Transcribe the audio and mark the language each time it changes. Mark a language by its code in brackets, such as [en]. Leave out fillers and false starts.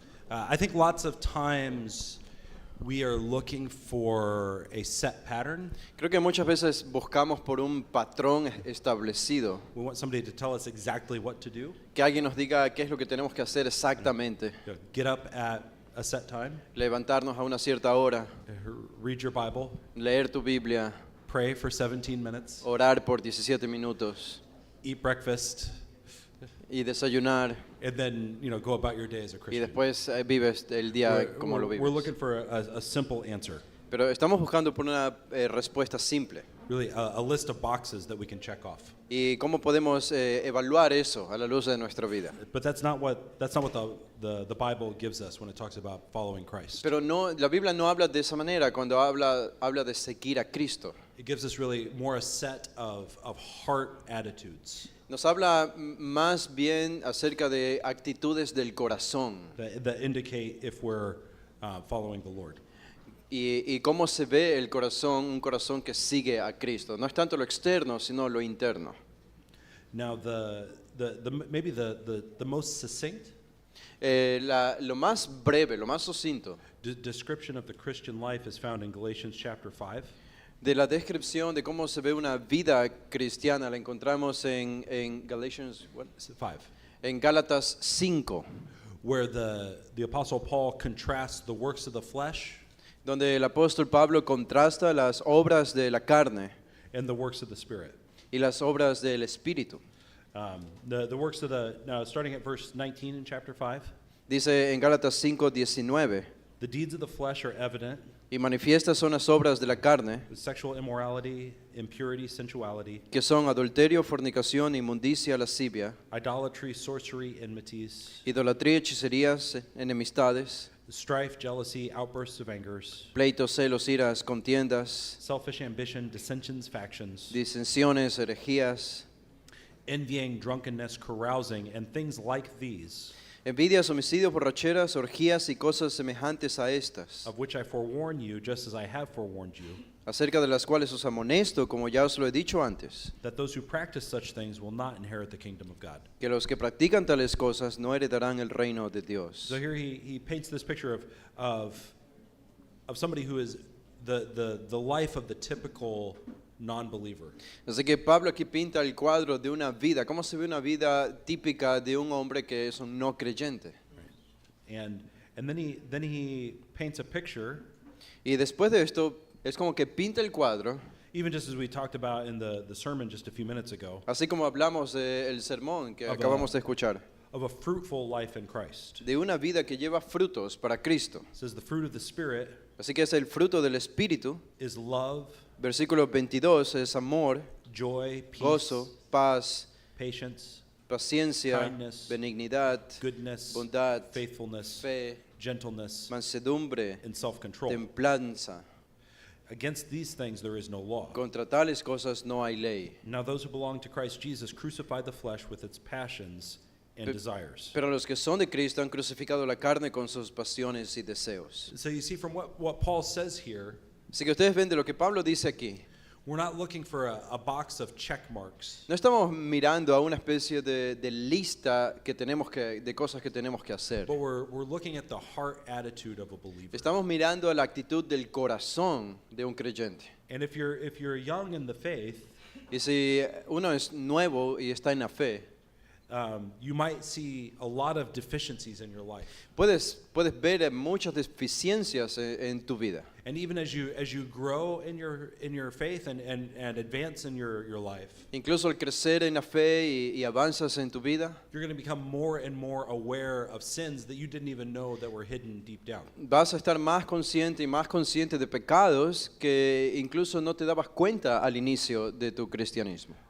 [en] I think lots of times we are looking for a set pattern. [es] Creo que muchas veces buscamos por un patrón establecido, [en] We want somebody to tell us exactly what to do. [es] que alguien nos diga qué es lo que tenemos que hacer exactamente. [en] Get up at a set time, [es] Levantarnos a una cierta hora, [en] read your Bible, [es] leer tu Biblia, [en] pray for 17 minutes, [es] orar por 17 minutos [en] eat breakfast, [es] y desayunar, [en] and then go about your day as a [es] y [en] Christian. [es] después vives el día como lo [en] We're [es] vives. [en] looking for a simple answer, [es] Pero estamos buscando por una respuesta simple. [en] really a list of boxes that we can check off. [es] ¿Y cómo podemos evaluar eso a la luz de nuestra vida? [en] But that's not what the Bible gives us when it talks about following Christ. [es] Pero no, la Biblia no habla de esa manera cuando habla de seguir a Cristo. [en] It gives us really more a set of heart attitudes [es] Nos habla más bien acerca de actitudes del corazón [en] that indicate if we're following the Lord. [es] y cómo se ve el corazón, un corazón que sigue a Cristo. No es tanto lo externo, sino lo interno. [en] Now, maybe the most succinct [es] Lo más breve, lo más sucinto [en] description of the Christian life is found in Galatians chapter 5. [es] de la descripción de cómo se ve una vida cristiana la encontramos en [en] Galatians, what? 5, [es] En Gálatas 5, [en] where the Apostle Paul contrasts the works of the flesh [es] donde el apóstol Pablo contrasta las obras de la carne [en] and the works of the Spirit. [es] y las obras del Espíritu. [en] The works of now starting at verse 19 in chapter 5, [es] Dice en Gálatas 5:19, [en] the deeds of the flesh are evident: [es] y manifiestas son las obras de la carne, [en] sexual immorality, impurity, sensuality, [es] que son adulterio, fornicación, inmundicia, lascivia, [en] idolatry, sorcery, enmities, [es] idolatría, hechicerías, enemistades, [en] strife, jealousy, outbursts of angers, [es] pleitos, celos, iras, contiendas, [en] selfish ambition, dissensions, factions, [es] disensiones, herejías, [en] envying, drunkenness, carousing, and things like these, [es] envidias, homicidios, borracheras, orgías y cosas semejantes a estas, [en] of which I forewarn you, just as I have forewarned you, [es] acerca de las cuales os amonesto, como ya os lo he dicho antes, [en] that those who practice such things will not inherit the kingdom of God. [es] que los que practican tales cosas no heredarán el reino de Dios. [en] So here he paints this picture of somebody who is the life of the typical non-believer. [es] Así que Pablo aquí pinta el cuadro de una vida, cómo se ve una vida típica de un hombre que es un no creyente. [en] And then he paints a picture, [es] Y después de esto, es como que pinta el cuadro, [en] even just as we talked about in the sermon just a few minutes ago, [es] así como hablamos del sermón que [en] Of [es] acabamos de escuchar, [en] of a fruitful life in Christ. [es] de una vida que lleva frutos para Cristo. [en] It says the fruit of the Spirit [es] Así que es el fruto del Espíritu. [en] is love, [es] Versículo 22 es amor, [en] joy, peace, [es] gozo, paz, [en] patience, [es] paciencia, [en] kindness, [es] benignidad, [en] goodness, [es] bondad, [en] faithfulness, [es] fe, [en] gentleness, [es] mansedumbre, [en] and self-control. [es] templanza. [en] Against these things there is no law. [es] Contra tales cosas no hay ley. [en] Now those who belong to Christ Jesus crucified the flesh with its passions and desires. [es] Pero los que son de Cristo han crucificado la carne con sus pasiones y deseos. [en] So you see from what Paul says here, [es] Así que ustedes ven de lo que Pablo dice aquí. [en] we're not looking for a box of check marks. [es] No estamos mirando a una especie de lista que tenemos de cosas que tenemos que hacer. [en] But we're looking at the heart attitude of a believer. [es] Estamos mirando a la actitud del corazón de un creyente. [en] And if you're young in the faith, [es] Y si uno es nuevo y está en la fe, [en] you might see a lot of deficiencies in your life. [es] Puedes ver muchas deficiencias en tu vida. [en] And even as you grow in your faith and advance in your life, [es] Incluso al crecer en la fe y avanzas en tu vida, [en] you're going to become more and more aware of sins that you didn't even know that were hidden deep down. [es] vas a estar más consciente y más consciente de pecados que incluso no te dabas cuenta al inicio de tu cristianismo.